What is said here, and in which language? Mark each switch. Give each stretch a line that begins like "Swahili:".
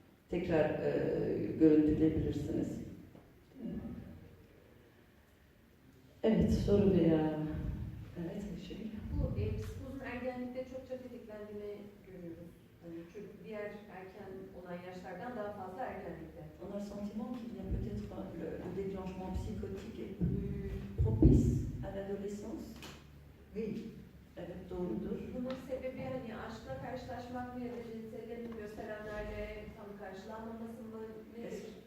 Turkish: Tekrar görüntüleyebilirsiniz. Evet, soru veya... Evet, şey. Bu psikozun ergenlikte çokça tetiklendiğini görüyoruz. Hani çünkü diğer erken olan yaşlardan daha fazla ergenlikte.
French: On a le sentiment qu'il y a peut-être le déclenchement psychotique est plus propice à l'adolescence. Oui.
Turkish: Evet, doğrudur. Bunun sebebi hani aşkla karşılaşmak mı ya da cinselliğin gösterenlerle tam karşılanmaması mı nedir?